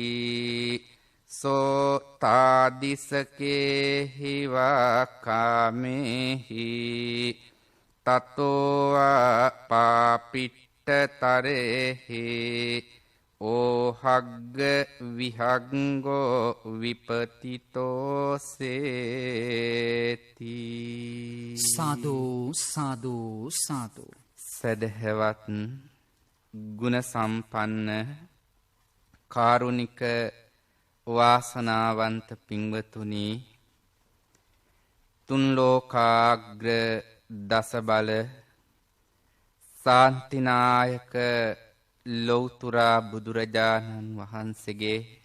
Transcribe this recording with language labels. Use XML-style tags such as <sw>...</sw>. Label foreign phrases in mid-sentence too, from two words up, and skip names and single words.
<pi>සෝ තාදිසකේ හිවා කාමේහි තතෝ පාපිට්ඨතරේහි ඕහග්ග විහග්ගෝ විපතිතෝ සේති.</pi> <si>සාදු සාදු සාදු. සදහවත් ගුණ සම්පන්න කාරුණික වාසනාවන්ත පින්වතුනි, තුන් ලෝකාග්‍ර දසබල සාන්තිනායක ලෞතුරා බුදුරජාණන් වහන්සේගේ</si>